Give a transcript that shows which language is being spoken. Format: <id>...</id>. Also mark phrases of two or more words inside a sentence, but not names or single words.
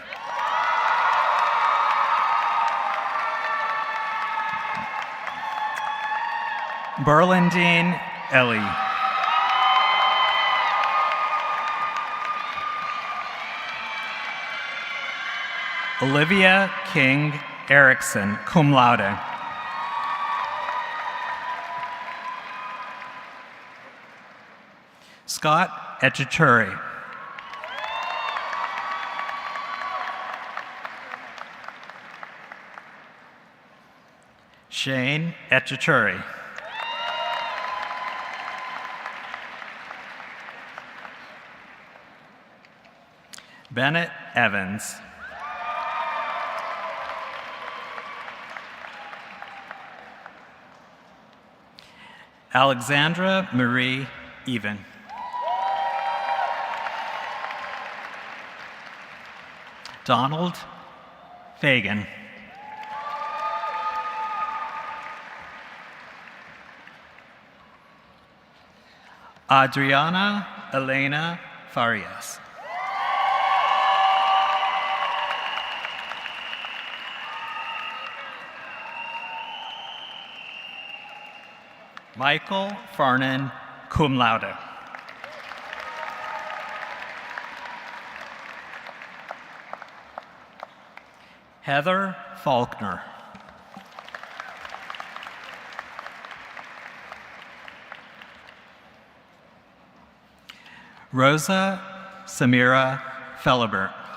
<en>Berlandine Ellie. Olivia King Erickson,</en> <la>cum laude.</la> <en>Scott Etcheturri. Shane Etcheturri. Bennett Evans. Alexandra Marie Even. Donald Fagan. Adriana Elena Farias. Michael Farnan,</en> <la>cum laude.</la> <en>Heather Faulkner. Rosa Samira Felibert.</en>